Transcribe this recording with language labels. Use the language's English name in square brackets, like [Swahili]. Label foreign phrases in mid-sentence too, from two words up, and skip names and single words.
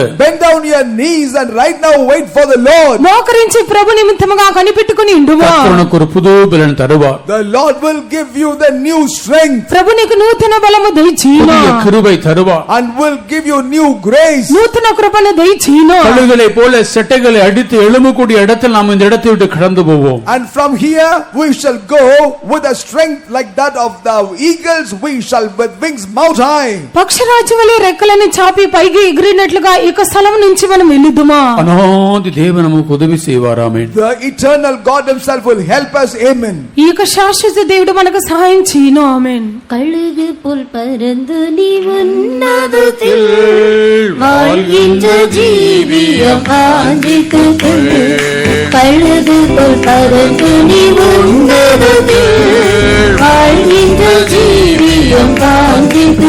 [English] Bend down your knees and right now wait for the Lord. [Telugu] మోకరించి ప్రభు నిమిత్తముగా కనిపెట్టుకొని ఉండుమా? [Tamil] கர்த்தர் உனக்கு ஒரு புது பலன் தருவார். [English] The Lord will give you the new strength. [Telugu] ప్రభు నీకు నూతన బలము దయచేయును. [Tamil] புதிய கிருபை தருவார். [English] And will give you new grace. [Telugu] నూతన కృపను దయచేయును. [Tamil] கழுகுகளை போல செட்டைகளை அடித்து எழும்பக்கூடிய இடத்தில் நாம் இந்த இடத்தை விட்டு கடந்து போவோம். [English] And from here we shall go with a strength like that of the eagles. We shall with wings mount high. [Telugu] పక్షరాజు పక్షి వలె రెక్కలని చాపి పైకి ఎగిరినట్లుగా ఇక స్థలం నుంచి మనం వెళ్ళుదుమా? [Tamil] அனாதி தேவன் நமக்கு உதவி செய்வார். ஆமென். [English] The eternal God himself will help us. Amen. [Telugu] ఈ యొక్క శాశ్వత దేవుడు మనకు సహాయం చేయను. ఆమేన్. [Tamil] கழுகு போல் பறந்து நீ உன்னதத்தில் வாழ்கின்ற ஜீவியம் வாஞ்சித்து கொண்டு கழுகு போல் பறந்து நீ உன்னதத்தில் வாழ்கின்ற ஜீவியம் வாஞ்சித்து